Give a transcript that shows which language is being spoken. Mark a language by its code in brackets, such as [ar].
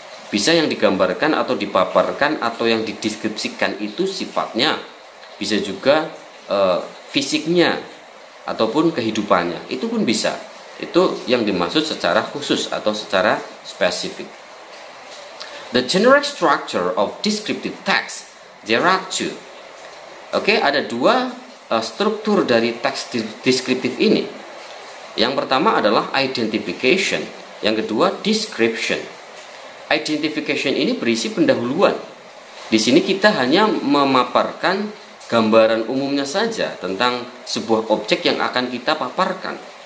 [id] Bisa yang digambarkan atau dipaparkan atau yang dideskripsikan itu sifatnya, bisa juga fisiknya ataupun kehidupannya, itu pun bisa. Itu yang dimaksud secara khusus atau secara spesifik. [en] The general structure of descriptive text, there are two. [id] Oke, ada dua struktur dari teks deskriptif ini. Yang pertama adalah identification, yang kedua description. Identification ini berisi pendahuluan. Di sini kita hanya memaparkan gambaran umumnya saja tentang sebuah objek yang akan kita paparkan.